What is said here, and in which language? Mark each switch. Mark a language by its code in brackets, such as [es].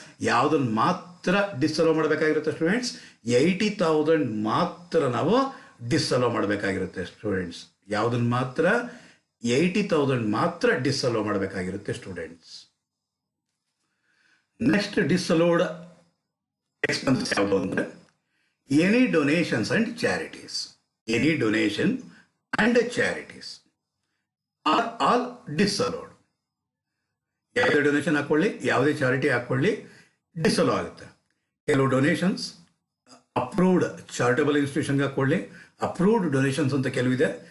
[kn] ಯಾವುದನ್ನು ಮಾತ್ರ ಡಿಸ್ಅಲೋ ಮಾಡಬೇಕಾಗಿರುತ್ತೆ ಸ್ಟೂಡೆಂಟ್ಸ್? 80,000 ಮಾತ್ರ ನಾವು ಡಿಸ್ಅಲೋ ಮಾಡಬೇಕಾಗಿರುತ್ತೆ ಸ್ಟೂಡೆಂಟ್ಸ್. ಯಾವುದನ್ನು ಮಾತ್ರ? 80,000 ಮಾತ್ರ ಡಿಸ್ಅಲೋ ಮಾಡಬೇಕಾಗಿರುತ್ತೆ ಸ್ಟೂಡೆಂಟ್ಸ್. [en] next disallowed expenses [kn] ಯಾವುದು ಅಂದರೆ [en] Any donations and charities. Any donation and charities are all disallowed. [kn] ಯಾವುದೇ ಡೊನೇಷನ್ ಹಾಕ್ಕೊಳ್ಳಿ, ಯಾವುದೇ ಚಾರಿಟಿ ಹಾಕ್ಕೊಳ್ಳಿ, ಡಿಸಲೋ ಆಗುತ್ತೆ. ಕೆಲವು ಡೊನೇಷನ್ಸ್ ಅಪ್ರೂವ್ಡ್ ಚಾರಿಟಬಲ್ ಇನ್ಸ್ಟಿಟ್ಯೂಷನ್ಗೆ ಹಾಕ್ಕೊಳ್ಳಿ, ಅಪ್ರೂವ್ಡ್ ಡೊನೇಷನ್ಸ್ ಅಂತ ಕೆಲವಿದೆ.